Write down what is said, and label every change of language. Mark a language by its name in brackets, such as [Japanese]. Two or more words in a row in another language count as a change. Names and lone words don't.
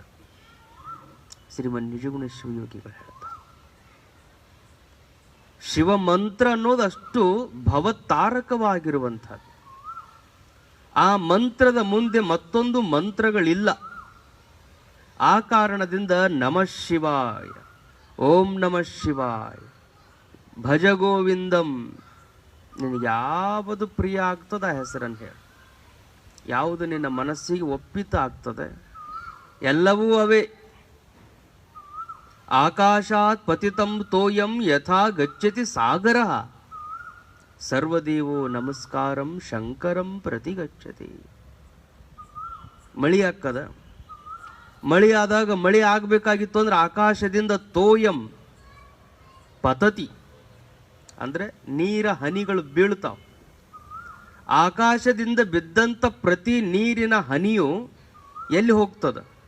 [Kannada] ಶ್ರೀಮನ್ ನಿಜಗುಣ ಶಿವಯೋಗಿಗಳು ಹೇಳ್ತಾರೆ. ಶಿವ ಮಂತ್ರ ಅನ್ನೋದು ಅಷ್ಟು ಭವತಾರಕವಾಗಿರುವಂಥದ್ದು. ಆ ಮಂತ್ರದ ಮುಂದೆ ಮತ್ತೊಂದು ಮಂತ್ರಗಳಿಲ್ಲ. ಆ ಕಾರಣದಿಂದ [Sanskrit] नमः शिवाय, ओं नमः शिवाय, भज गोविन्दं. [Kannada] ನಿನಗೆ ಯಾವುದು ಪ್ರಿಯ ಆಗ್ತದೆ ಆ ಹೆಸರನ್ನು ಹೇಳಿ, ಯಾವುದು ನಿನ್ನ ಮನಸ್ಸಿಗೆ ಒಪ್ಪಿತ ಆಗ್ತದೆ ಎಲ್ಲವೂ ಅವೇ. [Sanskrit] आकाशात् पतितं तोयं यथा गच्छति सागर, सर्वदेवो नमस्कारं शंकरं प्रति गच्छति. [Kannada] ಮಳಿ ಆಗ್ತದ, ಮಳಿ ಆದಾಗ ಮಳಿ ಆಗಬೇಕಾಗಿತ್ತು ಅಂದ್ರೆ ಆಕಾಶದಿಂದ [Sanskrit] तोयं पतति [Kannada] ಅಂದ್ರೆ ನೀರ ಹನಿಗಳು ಬೀಳ್ತಾವ. ಆಕಾಶದಿಂದ ಬಿದ್ದಂಥ ಪ್ರತಿ ನೀರಿನ ಹನಿಯು ಎಲ್ಲಿ ಹೋಗ್ತದ?